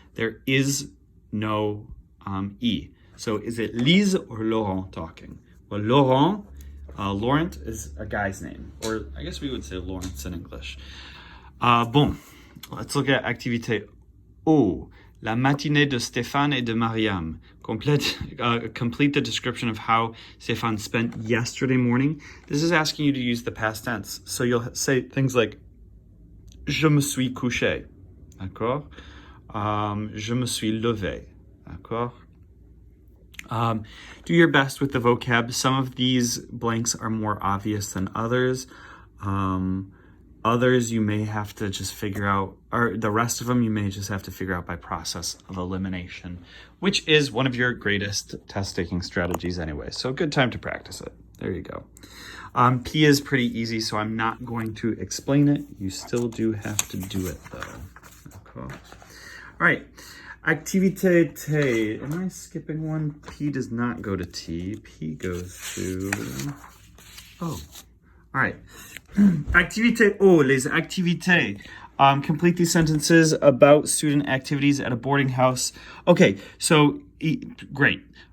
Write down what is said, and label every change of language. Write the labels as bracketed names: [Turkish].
[English] There is no E. So, is it Lise or Laurent talking? Well, Laurent is a guy's name. Or I guess we would say Lawrence in English. Bon, let's look at activité O. [French] La matinée de Stéphane et de Mariam. [English] Complete the description of how Stéphane spent yesterday morning. This is asking you to use the past tense. So you'll say things like, [French] je me suis couché. D'accord? Je me suis levé. D'accord? [English] Do your best with the vocab. Some of these blanks are more obvious than others. Others you may have to just figure out, or the rest of them you may just have to figure out by process of elimination, which is one of your greatest test-taking strategies anyway. So good time to practice it. There you go. P is pretty easy, so I'm not going to explain it. You still do have to do it though. Okay. All right. Activité T. Am I skipping one? P does not go to T. P goes to... Oh. All right. [French] Activité O, les activités. [English] Complete these sentences about student activities at a boarding house. Okay, so great.